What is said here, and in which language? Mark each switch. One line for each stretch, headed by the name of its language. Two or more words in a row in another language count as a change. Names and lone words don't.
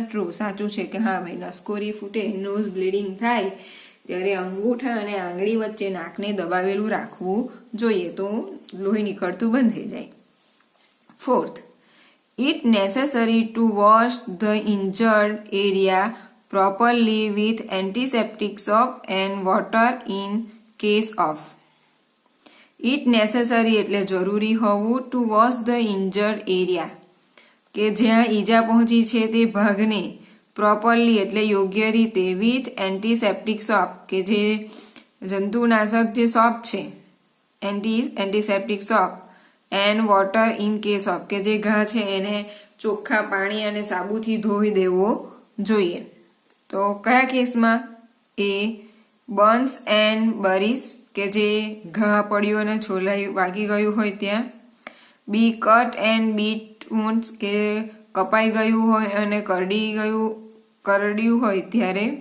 Gujarati: ટ્રુ સાચું છે કે હા ભાઈ નસકોરી ફૂટે,
English: nose bleeding
Gujarati: થાય ત્યારે અંગૂઠા અને આંગળી વચ્ચે નાકને દબાવેલું રાખવું જોઈએ તો લોહી નીકળતું બંધ થઈ જાય.
English: fourth, it necessary to wash the injured area properly with antiseptic soap and water in case of. It necessary
Gujarati: એટલે જરૂરી હોવું,
English: to wash the injured area
Gujarati: કે જ્યાં ઈજા પહોંચી છે તે ભાગને, properly એટલે યોગ્ય રીતે,
English: with antiseptic soap
Gujarati: કે જે જંતુનાશક જે સોપ છે,
English: antiseptic soap, and water in case of
Gujarati: કે જે ઘા છે એને ચોખ્ખા પાણી અને સાબુથી ધોઈ દેવો જોઈએ. તો કયા કેસમાં?
English: a burns and bruises
Gujarati: કે જે ઘા પડ્યો અને છોલાઈ વાગી ગયું હોય ત્યાં.
English: b cut and bite wounds
Gujarati: કે કપાઈ ગયું હોય અને કરડ્યું હોય ત્યારે.